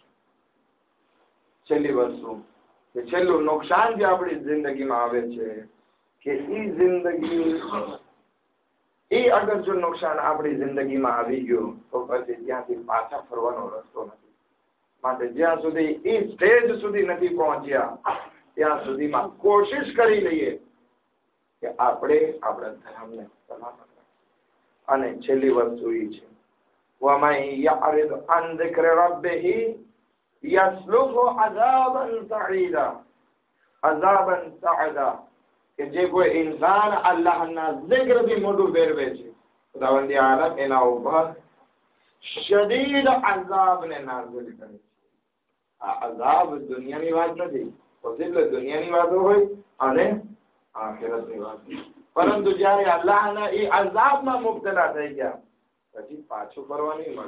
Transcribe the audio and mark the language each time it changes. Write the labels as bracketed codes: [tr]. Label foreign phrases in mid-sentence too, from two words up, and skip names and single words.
[gu] છેલ્લી વસ્તુ કે છેલ્લું નુકસાન જે આપણી જિંદગીમાં આવે છે કે એ અગર જો નુકસાન આપણી જિંદગીમાં આવી ગયું તો પછી ત્યાંથી પાછા ફરવાનો રસ્તો નથી. માટે જ્યાં સુધી એ સ્ટેજ સુધી નથી પહોંચ્યા ત્યાં સુધીમાં કોશિશ કરી લઈએ કે આપણે આપણા ધર્મને સલામત રાખીએ. અને છેલ્લી વસ્તુ એ છે [ar] وَمَنْ يَعْرِضْ عَنْ ذِكْرِ رَبِّهِ يَسْلُكْهُ عَذَابًا سَعِيدًا. [gu] કે જે કોઈ ઇન્સાન અલ્લાહના ઝિક્રથી મોઢું ફેરવે છે, ખુદાવંદી આલમ એના ઉપર શદીદ અઝાબને નાઝિલ કરે છે. આ અઝાબ દુનિયાની વાત નથી, પોસિબલ દુનિયાની વાતો હોય અને આખિરતની વાત, પરંતુ જ્યારે અલ્લાહના એ અઝાબમાં મુબતલા થઈ ગયા પછી પાછું ફરવા નહીં મળે.